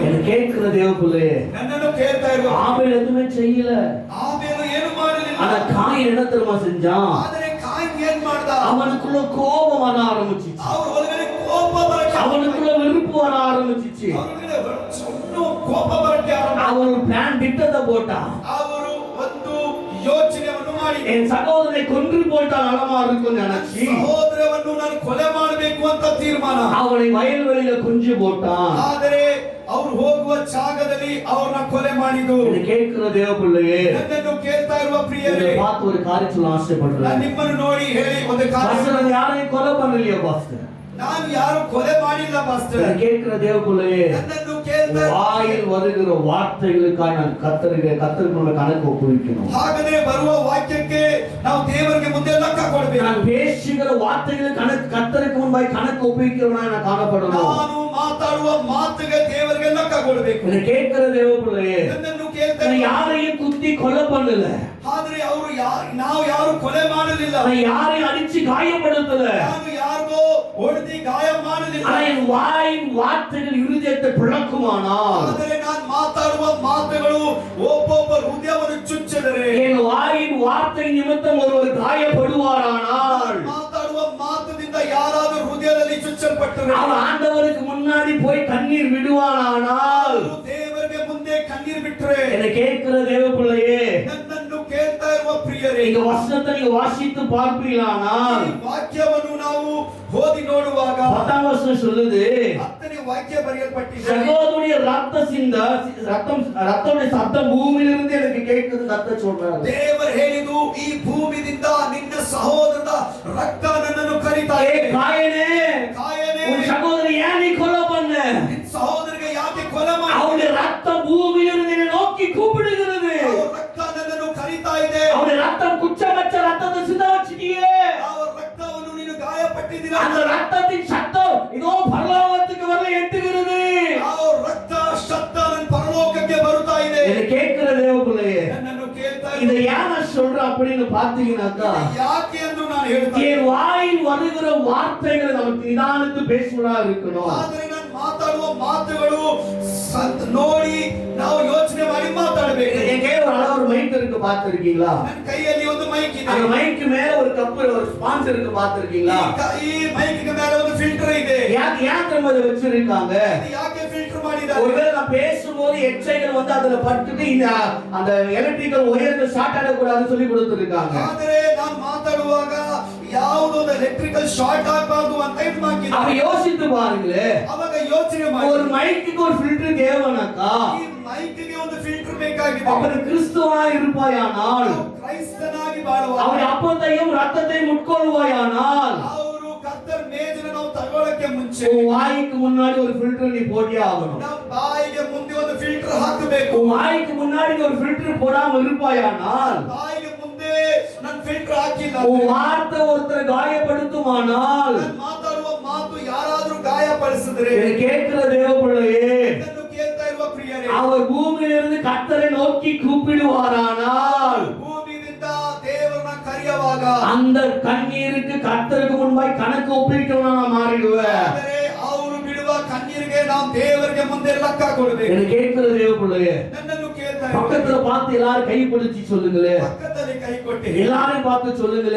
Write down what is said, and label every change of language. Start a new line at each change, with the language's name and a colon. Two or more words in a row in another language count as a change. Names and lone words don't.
Tamil: என்ன கேட்கிற தேவ பிள்ளையே,
Kannada: ನನ್ನನ್ನು ಕೇಳ್ತಾ ಇರುವ
Tamil: ஆபேல் எதுவுமே செய்யல.
Kannada: ಆಬೇಲು ಏನು ಮಾಡಲಿಲ್ಲ.
Tamil: ஆனா காயின் என்ன தெரியுமா செஞ்சான்?
Kannada: ಆದರೆ ಕಾಯಿನ್ ಏನ್ ಮಾಡ್ದ?
Tamil: அவனுக்குள்ள கோபம் வர ஆரம்பிச்சிச்சு.
Kannada: ಅವರ ಒಳಗಡೆ ಕೋಪ ಬರಕ್ಕೆ,
Tamil: அவனுக்குள்ள வெறுப்பு வர ஆரம்பிச்சிச்சு.
Kannada: ಕೋಪ ಬರಕ್ಕೆ
Tamil: அவன் ஒரு பிளான் திட்டத்தை போட்டான்.
Kannada: ಅವರು ಒಂದು ಯೋಚನೆಯನ್ನು ಮಾಡಿ,
Tamil: என் சகோதரனை கொன்று போட்டால் நலமா இருக்கும் நினைச்சி
Kannada: ಸಹೋದರವನ್ನು ನಾನು ಕೊಲೆ ಮಾಡಬೇಕು ಅಂತ ತೀರ್ಮಾನ.
Tamil: அவனை வயல்வெளியில குஞ்சு போட்டான்.
Kannada: ಆದರೆ ಅವರು ಹೋಗುವ ಜಾಗದಲ್ಲಿ ಅವರನ್ನ ಕೊಲೆ ಮಾಡಿದ್ರು.
Tamil: இதை கேட்கிற தேவ பிள்ளையே,
Kannada: ನನ್ನನ್ನು ಕೇಳ್ತಾ ಇರುವ ಪ್ರಿಯರೇ,
Tamil: பார்த்து ஒரு காரியம் சொல்ல ஆசைப்படுறேன்.
Kannada: ನಾನು ನಿಮ್ಮನ್ನು ನೋಡಿ ಹೇಳಿ ಒಂದು ಕಾರ್ಯ,
Tamil: யாரையும் கொலை பண்ணலையா பாஸ்டர்?
Kannada: ನಾನು ಯಾರು ಕೊಲೆ ಮಾಡಿಲ್ಲ ಪಾಸ್ಟರ್.
Tamil: இதை கேட்கிற தேவ பிள்ளையே,
Kannada: ನನ್ನನ್ನು ಕೇಳ್ತಾ
Tamil: வாயில் வருகிற வார்த்தைகளுக்காக நான் கர்த்தருக்கு கணக்கு ஒப்புவிக்கணும்.
Kannada: ಹಾಗನೇ ಬರುವ ವಾಕ್ಯಕ್ಕೆ ನಾವು ದೇವರಿಗೆ ಮುಂದೆ ಲೆಕ್ಕ ಕೊಡಬೇಕು.
Tamil: நான் பேசுகிற வார்த்தைகளுக்கு கர்த்தருக்கு முன்பாய் கணக்கு ஒப்புவிக்கிறவனா நான் காணப்படணும்.
Kannada: ನಾನು ಮಾತಾಡುವ ಮಾತಿಗೆ ದೇವರಿಗೆ ಲೆಕ್ಕ ಕೊಡಬೇಕು.
Tamil: இதை கேட்கிற தேவ பிள்ளையே,
Kannada: ನನ್ನನ್ನು ಕೇಳ್ತಾ
Tamil: நான் யாரையும் குத்தி கொலை பண்ணல.
Kannada: ಆದ್ರೆ ಅವರು ನಾವು ಯಾರು ಕೊಲೆ ಮಾಡಲಿಲ್ಲ.
Tamil: நான் யாரையும் அடிச்சு காயப்படுத்தல.
Kannada: ನಾನು ಯಾರಿಗೋ ಹೊಡೆದಿ ಗಾಯ ಮಾಡಲಿಲ್ಲ.
Tamil: ஆனா என் வாயின் வார்த்தைகள் இருதயத்தை பிளக்குமானால்,
Kannada: ಆದರೆ ನಾನು ಮಾತಾಡುವ ಮಾತುಗಳು ಒಬ್ಬೊಬ್ಬ ಹೃದಯವನ್ನು ಚುಚ್ಚಿದರೆ,
Tamil: என் வாயின் வார்த்தை நிமித்தம் ஒருவர் காயப்படுவாரானால்,
Kannada: ಮಾತಾಡುವ ಮಾತದಿಂದ ಯಾರಾದರೂ ಹೃದಯದಲ್ಲಿ ಚುಚ್ಚಲ್ಪಟ್ಟರೆ,
Tamil: அவன் ஆண்டவருக்கு முன்னாடி போய் கண்ணீர் விடுவானானால்,
Kannada: ದೇವರಿಗೆ ಮುಂದೆ ಕಣ್ಣೀರು ಬಿಟ್ಟರೆ,
Tamil: என்னை கேட்கிற தேவ பிள்ளையே,
Kannada: ನನ್ನನ್ನು ಕೇಳ್ತಾ ಇರುವ ಪ್ರಿಯರೇ,
Tamil: இந்த வசனத்தை நீங்க வாசித்து பார்ப்பீங்களானால்,
Kannada: ಈ ವಾಕ್ಯವನ್ನು ನಾವು ಓದಿ ನೋಡುವಾಗ
Tamil: 10ஆம் வசனம் சொல்லுது,
Kannada: 10ನೇ ವಾಕ್ಯ ಬರೆಯಲ್ಪಟ್ಟಿದೆ.
Tamil: சகோதரனுடைய ரத்தத்துடைய சத்தம் பூமியிலிருந்து எனக்கு கேட்குது கத்த சொல்றாரு.
Kannada: ದೇವರು ಹೇಳಿದು, ಈ ಭೂಮಿಯಿಂದ ನಿನ್ನ ಸಹೋದರದ ರಕ್ತ ನನ್ನನ್ನು ಕರೀತಾ ಇದೆ.
Tamil: காயனே,
Kannada: ಕಾಯನೇ,
Tamil: உன் சகோதரி ஏன் நீ கொலை பண்ண?
Kannada: ನಿನ್ನ ಸಹೋದರಿಗೆ ಯಾಕೆ ಕೊಲೆ ಮಾಡಿ?
Tamil: அவனுடைய ரத்தம் பூமியிலிருந்து என்னை நோக்கி கூப்பிடுகிறது.
Kannada: ಅವರ ರಕ್ತ ನನ್ನನ್ನು ಕರೀತಾ ಇದೆ.
Tamil: அவனுடைய ரத்தம் குச்சமற்ற ரத்தத்தை சிந்த வச்சிட்டியே.
Kannada: ಅವರ ರಕ್ತವನ್ನು ನೀನು ಗಾಯಪಟ್ಟಿದ್ದೀರಾ.
Tamil: அந்த ரத்தத்தின் சத்தம் இதோ பரலோகத்துக்கு வர எட்டுகிறது.
Kannada: ಅವರ ರಕ್ತ ಶಬ್ದ ನನ್ನ ಪರಲೋಕಕ್ಕೆ ಬರುತ್ತಾ ಇದೆ.
Tamil: இதை கேட்கிற தேவ பிள்ளையே,
Kannada: ನನ್ನನ್ನು ಕೇಳ್ತಾ
Tamil: இதை
Kannada: ಇದೆ.
Tamil: ஏன் நான் சொல்றேன் அப்படின்னு பாத்தீங்கன்னாக்கா,
Kannada: ಯಾಕೆ ಎಂದು ನಾನು ಹೇಳ್ತಾ
Tamil: என் வாயில் வருகிற வார்த்தைகளை நமக்கு நிதானித்து பேசுவதா இருக்கணும்.
Kannada: ಆದರೆ ನಾನು ಮಾತಾಡುವ ಮಾತುಗಳು ನೋಡಿ ನಾವು ಯೋಚನೆ ಮಾಡಿ ಮಾತಾಡಬೇಕು.
Tamil: என் கையில ஒரு அளவு மைக் இருக்கு பார்த்திருக்கீங்களா?
Kannada: ನನ್ನ ಕೈಯಲ್ಲಿ ಒಂದು ಮೈಕ್ ಇದೆ.
Tamil: அந்த மைக்கு மேல ஒரு கப் ஒரு ஸ்பான்சர் இருக்கு பார்த்திருக்கீங்களா?
Kannada: ಈ ಮೈಕ್ ಮೇಲೆ ಒಂದು ಫಿಲ್ಟರ್ ಇದೆ.
Tamil: ஏன் திரும்ப அதை வச்சிருக்காங்க?
Kannada: ಇದು ಯಾಕೆ ಫಿಲ್ಟರ್ ಮಾಡಿದ್ದಾರೆ?
Tamil: ஒருவேளை நான் பேசும்போது எச்சைகள் வந்து அதுல பட்டுட்டு இந்த அந்த எலக்ட்ரிக்கல் ஒயர்கள் ஷார்ட் ஆகக்கூடாதுன்னு சொல்லி கொடுத்திருக்காங்க.
Kannada: ಆದರೆ ನಾನು ಮಾತಾಡುವಾಗ ಯಾವುದೊಂದು ಎಲೆಕ್ಟ್ರಿಕಲ್ ಶಾರ್ಟ್ ಆಗಬಾರದು ಅಂತ ಇದು ಮಾಡಿದ್ದಾರೆ.
Tamil: அப்ப யோசித்து பாருங்களே,
Kannada: ಅವಾಗ ಯೋಚನೆ ಮಾಡಿ,
Tamil: ஒரு மைக்குக்கு ஒரு ஃபில்டர் தேவைனாக்கா,
Kannada: ಈ ಮೈಕ್ಗೆ ಒಂದು ಫಿಲ್ಟರ್ ಬೇಕಾಗಿದೆ.
Tamil: அவன் கிறிஸ்துவா இருப்பாயானால்,
Kannada: ನಾವು ಕ್ರೈಸ್ತನಾಗಿ ಬಾಳುವಾಗ,
Tamil: அவன் அப்பத்தையும் ரத்தத்தையும் உட்கொள்வாயானால்,
Kannada: ಅವರು ಕರ್ತರ್ ಮೇಜನ್ನು ನಾವು ತಗೊಳ್ಳಕ್ಕೆ ಮುಂಚೆ
Tamil: உன் வாய்க்கு முன்னாடி ஒரு ஃபில்டர் நீ போட்டே ஆகணும்.
Kannada: ನಾವು ಬಾಯಿಗೆ ಮುಂದೆ ಒಂದು ಫಿಲ್ಟರ್ ಹಾಕಬೇಕು.
Tamil: உன் வாய்க்கு முன்னாடி ஒரு ஃபில்டர் போடாம இருப்பாயானால்,
Kannada: ಬಾಯಿಗೆ ಮುಂದೆ ನಾನು ಫಿಲ್ಟರ್ ಹಾಕಿಲ್ಲ,
Tamil: உன் வார்த்தை ஒருத்தரை காயப்படுத்துமானால்,
Kannada: ನಾನು ಮಾತಾಡುವ ಮಾತು ಯಾರಾದ್ರೂ ಗಾಯಪಡಿಸಿದ್ರೆ,
Tamil: இதை கேட்கிற தேவ பிள்ளையே,
Kannada: ಇದನ್ನು ಕೇಳ್ತಾ ಇರುವ ಪ್ರಿಯರೇ,
Tamil: அவர் பூமியிலிருந்து கர்த்தரை நோக்கி கூப்பிடுவாரானால்,
Kannada: ಭೂಮಿಯಿಂದ ದೇವರನ್ನ ಕರೆಯುವಾಗ,
Tamil: அந்த கண்ணீருக்கு கர்த்தருக்கு முன்பாய் கணக்கு ஒப்பிட்டவனா நான் மாறிடுவேன்.
Kannada: ಆದರೆ ಅವರು ಬಿಡುವ ಕಣ್ಣೀರಿಗೆ ನಾವು ದೇವರಿಗೆ ಮುಂದೆ ಲೆಕ್ಕ ಕೊಡಬೇಕು.
Tamil: இதை கேட்கிற தேவ பிள்ளையே,
Kannada: ನನ್ನನ್ನು ಕೇಳ್ತಾ
Tamil: பக்கத்துல பார்த்து எல்லாரும் கை பிடிச்சி சொல்லுங்களே,
Kannada: ಪಕ್ಕದಲ್ಲಿ ಕೈ ಕೊಟ್ಟಿ
Tamil: எல்லாரும் பார்த்து சொல்லுங்களே,